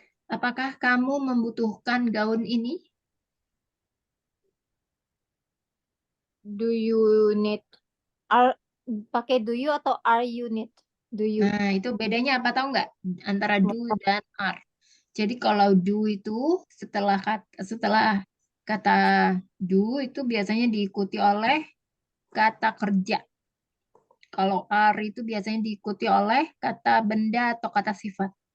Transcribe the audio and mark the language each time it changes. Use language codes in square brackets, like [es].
[id] Apakah kamu membutuhkan gaun ini? [en] Do you need [id] pakai [en] do you [id] atau [en] are you need? Do you? [id] Nah, itu bedanya apa tahu nggak? Antara do dan are. Jadi kalau do itu setelah kata do itu biasanya diikuti oleh kata kerja. Kalau are itu biasanya diikuti oleh kata benda atau kata sifat.